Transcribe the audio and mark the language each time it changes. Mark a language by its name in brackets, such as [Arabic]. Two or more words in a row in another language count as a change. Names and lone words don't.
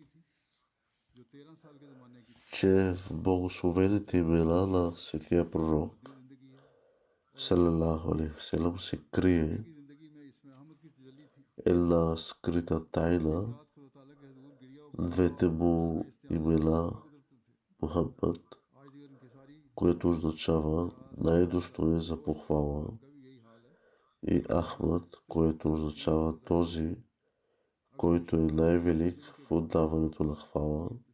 [Bulgarian] че в благословените имена на светия пророк [Arabic] صلى الله عليه وسلم [Bulgarian] се крие една скрита тайна. Двете му имена Мухаммад, което означава най-достоен за похвала, и Ахмад, което означава този, който е най-велик в отдаването на хвала.